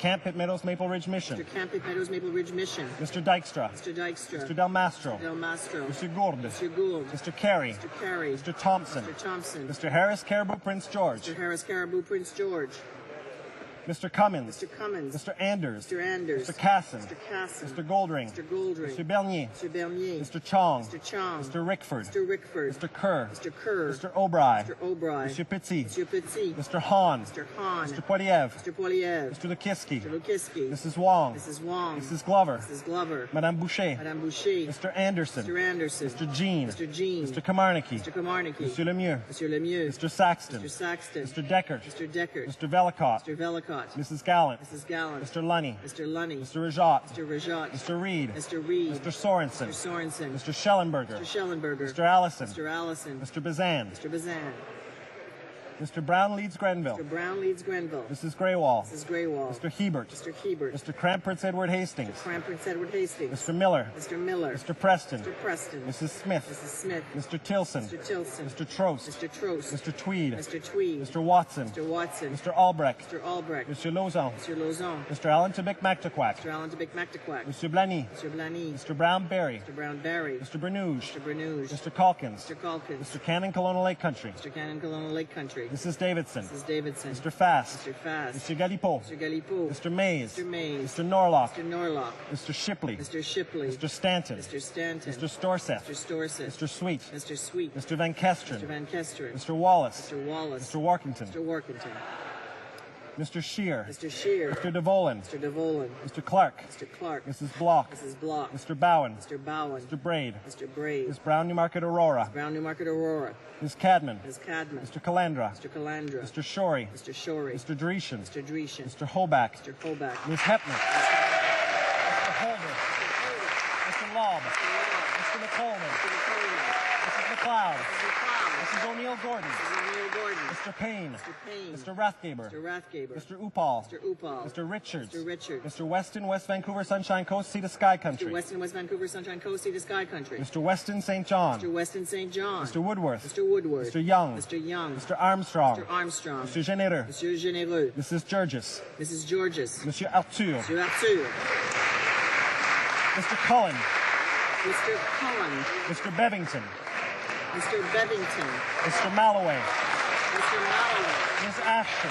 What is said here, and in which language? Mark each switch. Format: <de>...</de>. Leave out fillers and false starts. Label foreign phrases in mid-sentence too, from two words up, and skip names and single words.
<en>Camp Pitt Meadows Maple Ridge Mission. Mr. Dykstra. Mr. Del Mastro. Mr. Gourde. Mr. Carey. Mr. Thompson. Mr. Harris Caribou Prince George. Mr. Cummins. Mr. Anders. Mr. Casson. Mr. Goldring. Mr. Bernier. Mr. Chong. Mr. Rickford. Mr. Kerr. Mr. O'Brien. Mr. Pitsy. Mr. Hahn. Mr. Poiliev. Mr. Lukiski. Mrs. Wong. Mrs. Glover. Madame Boucher. Mr. Anderson. Mr. Jean. Mr. Kamarnicki. Mr. Lemieux. Mr. Saxton. Mr. Deckert. Mr. Velicott. Mrs. Gallant. Mr. Lunny. Mr. Rajat. Mr. Reed. Mr. Sorensen. Mr. Schellenberger. Mr. Allison. Mr. Bazan. Mr. Brown Leeds Grenville. Mrs. Greywall. Mr. Hebert. Mr. Cramp Prince Edward Hastings. Mr. Miller. Mr. Preston. Mrs. Smith. Mr. Tilson. Mr. Trost. Mr. Tweed. Mr. Watson. Mr. Albrecht. Mr. Lauzon. Mr. Allen Tubic Mactaquac. Mr. Blany. Mr. Brown Berry. Mr. Bernouge. Mr. Calkins. Mr. Cannon Colonial Lake Country. Mrs. Davidson. Mr. Fast. Mr. Galipeau. Mr. Mays. Mr. Norlock. Mr. Shipley. Mr. Stanton. Mr. Storseth. Mr. Sweet. Mr. Van Kesteren. Mr. Wallace. Mr. Workington. Mr. Scheer. Mr. DeVolen. Mr. Clark. Mrs. Block. Mr. Bowen. Mr. Braid. Ms. Brown Newmarket Aurora. Ms. Cadman. Mr. Calandra. Mr. Shorey. Mr. Dreeshen. Mr. Hoback. Ms. Hepner. Mr. Holder. Mr. Lobb. Mr. McColeman. Mrs. McLeod. Mrs. O'Neill Gordon. Mr. Payne. Mr. Rathgaber. Mr. Upal. Mr. Richards. Mr. Weston, West Vancouver, Sunshine Coast, Sea to Sky Country. Mr. Weston, St. John. Mr. Woodworth. Mr. Young. Mr. Armstrong. Mr. Généreux. Mrs. Georges. Monsieur Arthur. Mr. Cullen. Mr. Bevington. Mr. Malloway. Ms. Ashton.</en>